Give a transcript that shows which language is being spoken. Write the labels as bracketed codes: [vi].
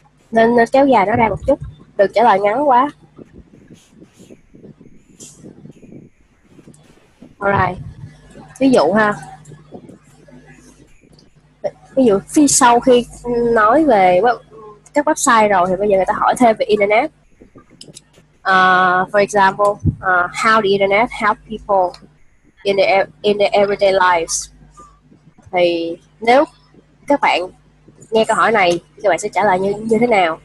[vi] Nên kéo dài nó ra một chút, đừng trả lời ngắn quá. [en] Alright. [vi] Ví dụ ha. Ví dụ sau khi nói về các website rồi thì bây giờ người ta hỏi thêm về internet. [en] For example, how the internet help people in their everyday lives. [vi] Thì nếu các bạn nghe câu hỏi này, các bạn sẽ trả lời như thế nào?